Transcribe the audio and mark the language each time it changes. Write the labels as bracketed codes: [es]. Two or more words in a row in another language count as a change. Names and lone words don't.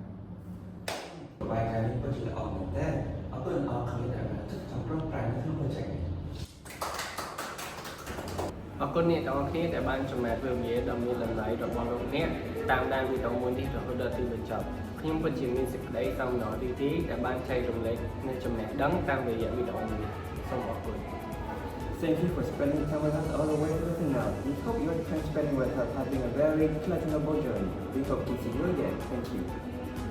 [km] បាយការនេះពិតជាល្អមែនតើអរគុណអរគ្នាដែលបានចិត្តចំប្រឹងប្រែងក្នុង project នេះ អរគុណអ្នកទាំងអស់គ្នាដែលបានចំណាយពេលវេលាដ៏មានតម្លៃរបស់លោកអ្នកតាមដានវីដេអូមួយនេះរហូតដល់ទីបញ្ចប់ខ្ញុំពិតជាមានសេចក្តីសោមនស្សរីករាយដែលបានចែករំលែកនូវចំណេះដឹងតាមរយៈវីដេអូនេះសូមអរគុណ [en] Thank you for spending time with us all the way through to now. We hope your time spending with us has been a very pleasurable journey. We hope to see you again. Thank you.